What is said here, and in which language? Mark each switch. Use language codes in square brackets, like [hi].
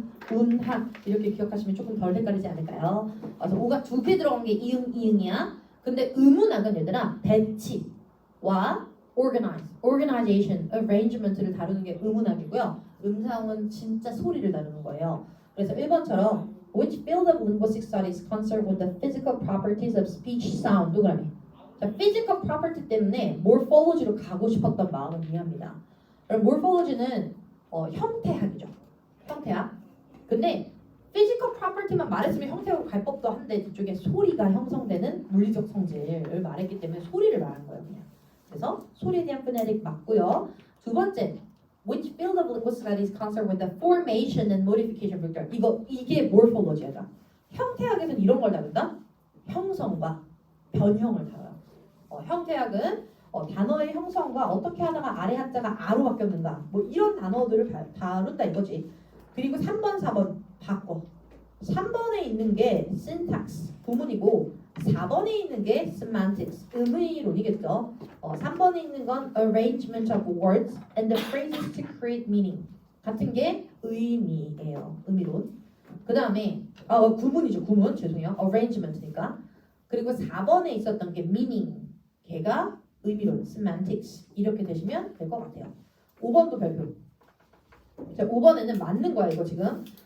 [ko] 운학 이렇게 기억하시면 조금 덜 헷갈리지 않을까요? 그래서 오가 두 개 들어간 게 이응이야. 근데 음운학은 얘들아 배치와 organization, arrangement를 다루는 게 음운학이고요. 음성은 진짜 소리를 다루는 거예요. 그래서 1번처럼 [en] which field of linguistic studies concerned with the physical properties of speech sound [ko] 동그라미. 자, physical property 때문에 morphology로 가고 싶었던 마음은 이해합니다. 그럼 morphology는 형태학이죠. 형태학. 근데 physical property만 말했으면 형태학으로 갈 법도 한데 뒤쪽에 소리가 형성되는 물리적 성질을 말했기 때문에 소리를 말한 거예요. 그냥. 그래서 소리에 대한 phonetic 맞고요. 두 번째, [en] which field of linguistic studies concerned with the formation and modification of character. [ko] 이게 morphology다. 형태학에서는 이런 걸 다룬다. 형성과 변형을 다뤄요. 형태학은 단어의 형성과 어떻게 하다가 아래 한자가 아로 바뀌었는가 뭐 이런 단어들을 다룬다 이거지. 그리고 3번 4번 바꿔. 3번에 있는 게 syntax 구문이고 4번에 있는 게 semantics 의미론이겠죠. 3번에 있는 건 [en] arrangement of words and the phrases to create meaning [ko] 같은 게 의미예요. 의미론. 그 다음에 구문이죠. 구문 죄송해요. arrangement니까. 그리고 4번에 있었던 게 meaning 걔가 의미론, semantics 이렇게 되시면 될 것 같아요. 5번도 발표. 자, 5번에는 맞는 거야 이거 지금.